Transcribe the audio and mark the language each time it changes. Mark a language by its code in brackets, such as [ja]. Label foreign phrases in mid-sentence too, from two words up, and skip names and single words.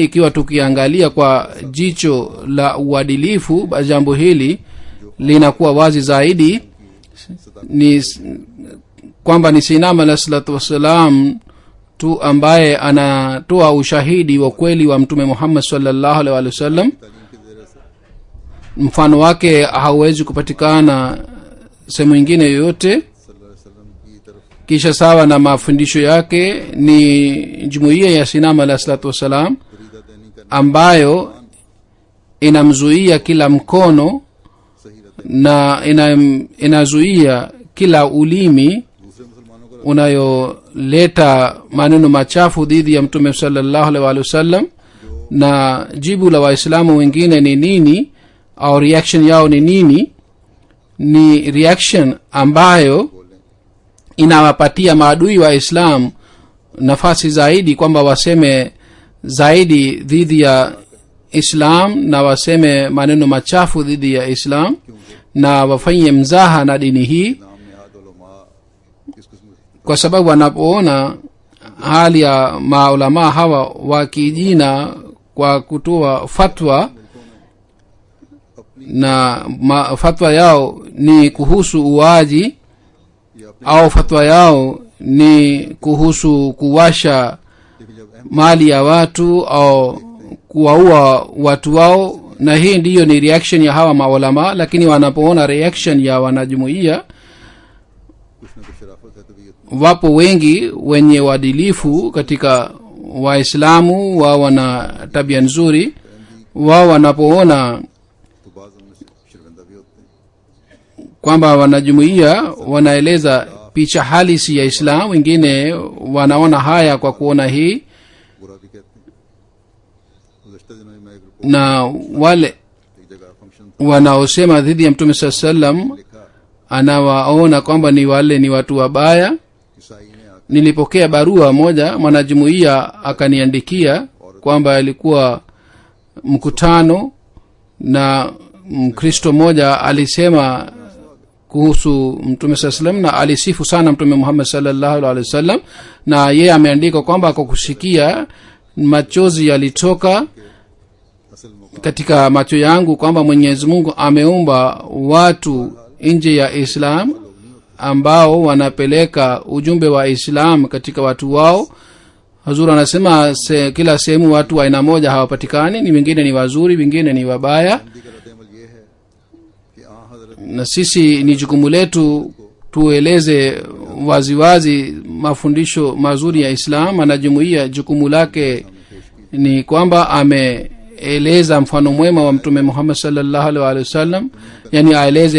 [sw] Ikiwa tukiangalia kwa jicho la uadilifu, basi jambo hili linakuwa wazi zaidi, ni kwamba ni Sayyidina [ar] عليه الصلاة والسلام [sw] tu ambaye anatoa ushahidi wa kweli wa mtume Muhammad [ar] صلى الله عليه وسلم. [ur] تعلیم کے ذریعے سے [sw] Mfano wake hauwezi kupatikana sehemu nyingine yoyote. [ar] صلى الله عليه وسلم [ur] کی طرف [sw] Kisha sawa na mafundisho yake ni jumuiya ya Sayyidina [ar] عليه الصلاة والسلام [ur] فریدہ دینی کرنا [sw] ambayo inamzuia kila mkono [ur] صحیح رہتا [sw] na inazuia kila ulimi [ur] ہے۔ دوسرے مسلمانوں کا [sw] unayoleta maneno machafu dhidi ya mtume [ar] صلى الله عليه وسلم. [sw] Na jibu la Waislamu wengine ni nini, au reaction yao ni nini? Ni reaction ambayo inawapatia maadui wa islam nafasi zaidi kwamba waseme zaidi dhidi ya islam na waseme maneno machafu dhidi ya islam na wafanye mzaha na dini hii, [ur] نام نہاد علما کس قسم کے [sw] kwa sababu wanapoona hali ya maulamaa hawa wakijina kwa kutoa fatwa na fatwa yao ni kuhusu uaji [ur] یا اپنے, [sw] au fatwa yao ni kuhusu kuwasha [ur] لیکن جب اہم [sw] mali ya watu au kuwaua watu wao, na hii ndiyo ni reaction ya hawa maulama. Lakini wanapoona reaction ya wanajumuiya, [ur] کچھ نہ کچھ شرافت ہے طبیعت میں, [sw] wapo wengi wenye uadilifu katika waislamu, wao wana tabia nzuri, wao wanapoona [ur] تو بعض ان میں سے شرمندہ بھی ہوتے ہیں. [sw] kwamba wanajumuiya wanaeleza picha halisi ya islam, wengine wanaona haya kwa kuona hii, [ur] برا بھی کہتے ہیں. گزشتہ دنوں میں میں ایک رپورٹ [sw] na wale [ur] ایک جگہ فنکشن تھا, [sw] wanaosema dhidi ya mtume saa sallam [ur] लिखा [sw] anawaona kwamba ni wale ni watu wabaya. [ur] عیسائی نے آکر [sw] Nilipokea barua moja, mwanajumuiya akaniandikia kwamba alikuwa mkutano na mkristo mmoja alisema kuhusu mtume saa salam na alisifu sana mtume Muhammad [ar] صلى الله عليه وسلم, [sw] na yeye ameandika kwamba kwa kusikia machozi yalitoka [ur] اصل مقام [sw] katika macho yangu kwamba Mwenyezi Mungu ameumba watu nje ya Islam ambao wanapeleka ujumbe wa Islam katika watu wao. Hazur anasema kila sehemu watu wa aina moja hawapatikani, ni wengine ni wazuri, wengine ni wabaya, [ur] ہندی کا ردِ عمل یہ ہے کہ آ حضرت [sw] na sisi ni jukumu letu tueleze waziwazi mafundisho mazuri ya Islam. Anajumuia jukumu lake ni kwamba ameeleza mfano mwema wa mtume Muhammad [ar] صلى الله عليه وسلم, [sw] yani aeleze